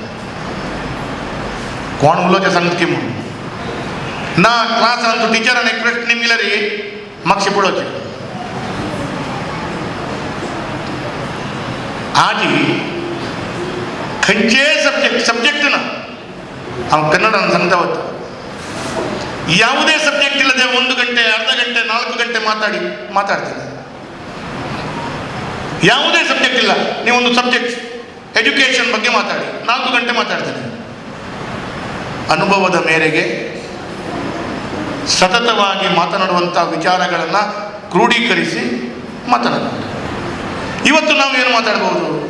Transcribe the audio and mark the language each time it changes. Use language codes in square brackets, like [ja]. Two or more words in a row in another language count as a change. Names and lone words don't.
[kok] कोण उलोवचें सांगता की म्हूण ना क्लासान तूं टिचरान एक प्रश्न निमल्यार म्हाका शिपडोवचें आजी खंयचेय सब्जेक्ट ना हांव कन्नडान सांगता वता [kn] ಯಾವುದೇ ಸಬ್ಜೆಕ್ಟ್ ಇಲ್ಲದೆ 1 ಗಂಟೆ ಅರ್ಧ ಗಂಟೆ 4 ಗಂಟೆ ಮಾತಾಡ್ತೀನಿ ಯಾವುದೇ ಸಬ್ಜೆಕ್ಟ್ ಇಲ್ಲ ನೀವೊಂದು ಸಬ್ಜೆಕ್ಟ್ ಎಜುಕೇಷನ್ ಬಗ್ಗೆ ಮಾತಾಡಿ 4 ಗಂಟೆ ಮಾತಾಡ್ತೀನಿ ಅನುಭವದ ಮೇರೆಗೆ ಸತತವಾಗಿ ಮಾತನಾಡುವಂಥ ವಿಚಾರಗಳನ್ನು ಕ್ರೋಢೀಕರಿಸಿ ಮಾತನಾಡಬಹುದು ಇವತ್ತು ನಾವು ಏನು ಮಾತಾಡಬಹುದು